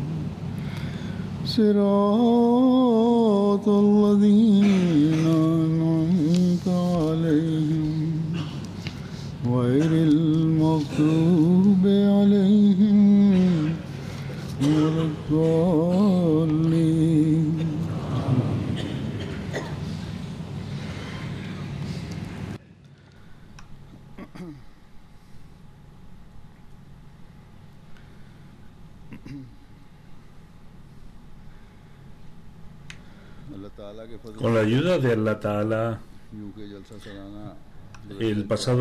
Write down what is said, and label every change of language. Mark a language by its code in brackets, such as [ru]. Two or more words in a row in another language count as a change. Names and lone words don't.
[ar] صراط الذين أنعمت عليهم غير المغضوب عليهم ولا الضالين. [es] Con la ayuda de Allah Ta'ala, el pasado